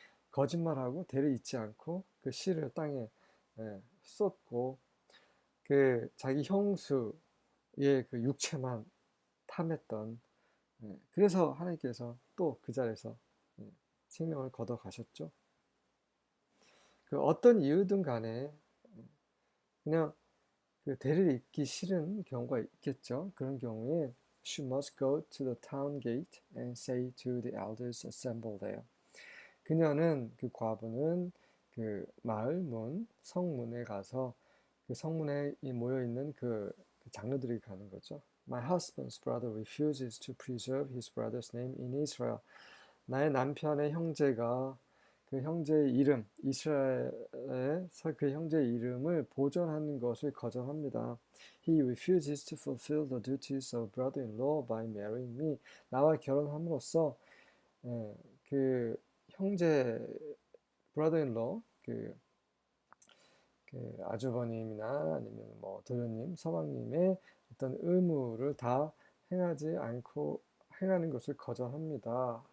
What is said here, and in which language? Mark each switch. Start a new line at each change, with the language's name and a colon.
Korean: 거짓말하고 대를 잇지 않고 그 씨를 땅에 쏟고 그 자기 형수의 그 육체만 탐했던 그래서 하나님께서 또 그 자리에서 생명을 걷어 가셨죠. 그 어떤 이유든 간에 그냥 그 대를 잇기 싫은 경우가 있겠죠. 그런 경우에
English: She must go to the town gate and say to the elders assembled there.
Korean: 그녀는 그 과부는 그 마을 문 성문에 가서 그 성문에 모여 있는 그 장로들이 가는 거죠.
English: My husband's brother refuses to preserve his brother's name in Israel.
Korean: 나의 남편의 형제가 그 형제의 이름, 이스라엘에서 그 형제의 이름을 보존하는 것을 거절합니다.
English: He refuses to fulfill the duties of brother-in-law by marrying me.
Korean: 나와 결혼함으로써 그 형제 brother-in-law 그 아주버님이나 아니면 뭐 도련님, 서방님의 어떤 의무를 다 행하지 않고 행하는 것을 거절합니다.